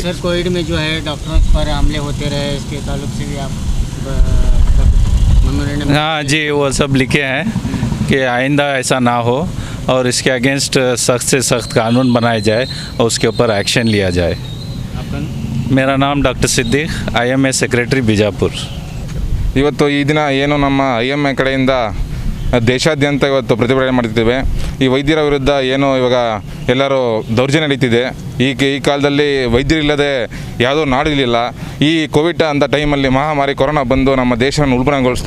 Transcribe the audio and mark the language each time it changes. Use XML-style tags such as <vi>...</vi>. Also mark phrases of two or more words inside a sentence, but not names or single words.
<hi>सर, कोविड में जो है डॉक्टरों पर हमले होते रहे, इसके ताल्लुक से भी आप मेमोरेंडम? हाँ जी, वो सब लिखे हैं कि आइंदा ऐसा ना हो और इसके अगेंस्ट सख्त से सख्त कानून बनाए जाए और उसके ऊपर एक्शन लिया जाए। आपका? मेरा नाम डॉक्टर सिद्दीक, IMA सेक्रेटरी ಬಿಜಾಪುರ।</hi> <kn>ಇವತ್ತು ಈ ದಿನ ಏನು ನಮ್ಮ IMA ಕಡೆಯಿಂದ ದೇಶಾದ್ಯಂತ ಇವತ್ತು ಪ್ರತಿಭಟನೆ ಮಾಡ್ತಿದ್ದೇವೆ। ಈ ವೈದ್ಯರ ವಿರುದ್ಧ ಏನು ಇವಾಗ ಎಲ್ಲರೂ ದೌರ್ಜನ್ಯ ನಡೀತಿದೆ। ಈ ಕಾಲದಲ್ಲಿ ವೈದ್ಯರಿಲ್ಲದೆ ಯಾವುದೋ ನಾಡು ಇರಲಿಲ್ಲ। ಈ ಕೋವಿಡ್ ಅಂತ ಟೈಮಲ್ಲಿ ಮಹಾಮಾರಿ ಕೊರೋನಾ ಬಂದು ನಮ್ಮ ದೇಶವನ್ನು ಉಲ್ಬಣಗೊಳಿಸ್ತು।</kn>